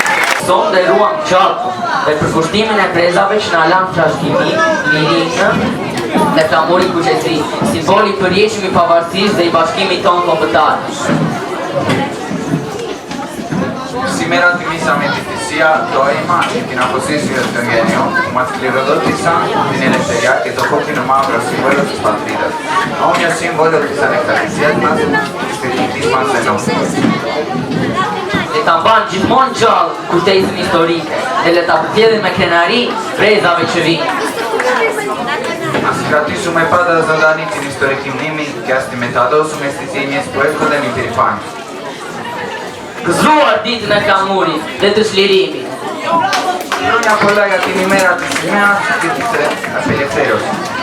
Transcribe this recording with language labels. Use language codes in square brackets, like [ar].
[sq] beson dhe ruan qarkun dhe për kushtimin e prezave që na lan trashëgimi, lirinë dhe flamurin kuqezi, simboli për përjetshëm i pavarësisë dhe i bashkimit tonë kombëtar. [el] Σήμερα τιμήσαμε τη θυσία, το αίμα και την αποσύσσια των γενιών που μας κληροδότησαν την ελευθερία και το κόκκινο μαύρο σύμβολο της πατρίδας. Όμοιο σύμβολο της ανεξαρτησίας μας και της εθνικής μας ενότητας. [sq] Le ta mban gjithmonë gjallë kujtesën historike dhe le ta përcjellin me krenari brezave që vinë. [el] Ας κρατήσουμε πάντα ζωντανή την ιστορική μνήμη και ας τη μεταδώσουμε στις γενιές που έρχονται με υπερηφάνεια. [sq] Gëzuar ditën e flamurit dhe të çlirimit. [el] Χρόνια πολλά για την ημέρα της σημαίας και της απελευθέρωσης.